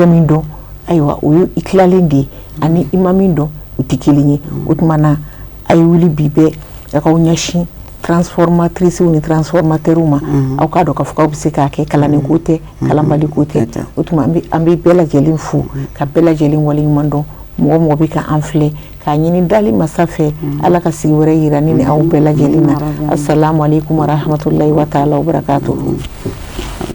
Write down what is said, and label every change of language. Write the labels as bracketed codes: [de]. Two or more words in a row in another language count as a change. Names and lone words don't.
[bm] min dɔn ayiwa o ye i tilalen de ye ani i ma min dɔn u tɛ kelen ye o tuma na a ye wuli bi bɛɛ a k'aw ɲɛsin transformatrices ni transformateurs ma aw k'a dɔn k'a fɔ k'aw bɛ se k'a kɛ kalanni ko tɛ kalanbali ko tɛ o tuma an bɛ bɛɛ lajɛlen fo ka bɛɛ lajɛlen waleɲuman dɔn mɔgɔ mɔgɔ bɛ ka an filɛ k'a ɲini dali masa fɛ ala ka sigi wɛrɛ yira ni aw bɛɛ lajɛlen na [ar] السلام عليكم ورحمة الله وتعالى وبركاته